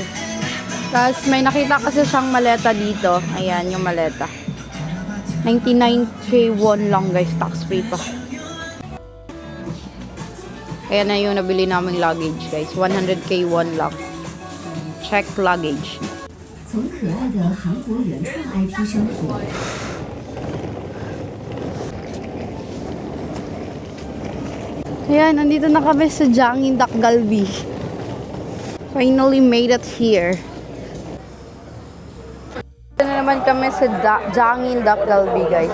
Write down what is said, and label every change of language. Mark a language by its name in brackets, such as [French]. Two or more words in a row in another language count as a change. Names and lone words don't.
[Filipino] Tapos may nakita kasi siyang maleta dito. Ayan yung maleta. 99K1 lang guys. [English] Tax free [Filipino] pa. Ayan na yung nabili naming [English] luggage guys. [Filipino] 100K1 lang. [English] Check luggage. [Chinese] 从可爱的韩国原创 IP 生活。 [Filipino] Ayan, nandito na kami sa Jangin Dakgalbi. [English] Finally made it here. [Filipino] Dito na naman kami sa Jangin Dakgalbi, guys.